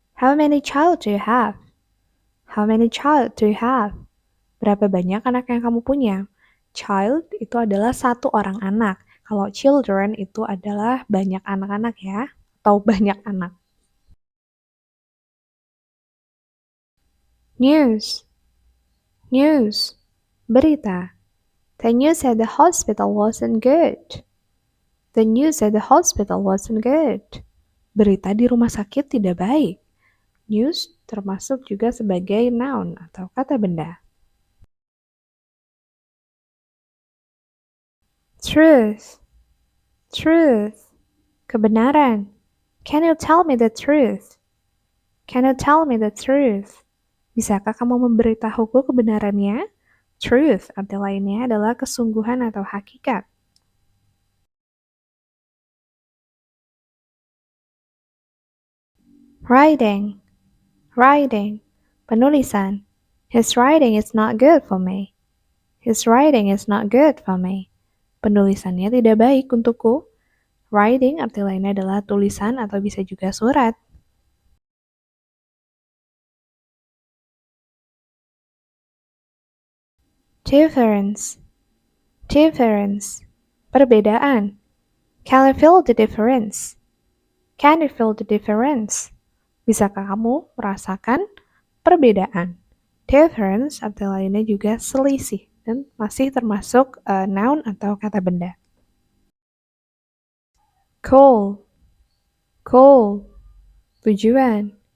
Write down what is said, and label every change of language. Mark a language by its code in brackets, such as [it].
[en] How many child do you have? How many child do you have? [id] Berapa banyak anak yang kamu punya? Child itu adalah satu orang anak. Kalau children itu adalah banyak anak-anak ya, atau banyak anak. [en] News. News. [id] Berita. [en] The news at the hospital wasn't good. The news at the hospital wasn't good. [id] Berita di rumah sakit tidak baik. News termasuk juga sebagai noun atau kata benda. [en] Truth, truth, [id] kebenaran. [en] Can you tell me the truth? Can you tell me the truth? [id] Bisakah kamu memberitahuku kebenarannya? Truth arti lainnya adalah kesungguhan atau hakikat. [en] Writing, writing, [id] penulisan. [en] His writing is not good for me. His writing is not good for me. [id] Penulisannya tidak baik untukku. Writing arti lainnya adalah tulisan atau bisa juga surat. [en] Difference, difference, [id] perbedaan. [en] Can you feel the difference? Can you feel the difference? [id] Bisakah kamu merasakan perbedaan? Difference arti lainnya juga selisih dan masih termasuk noun atau kata benda. [en] Goal, goal, [id] tujuan.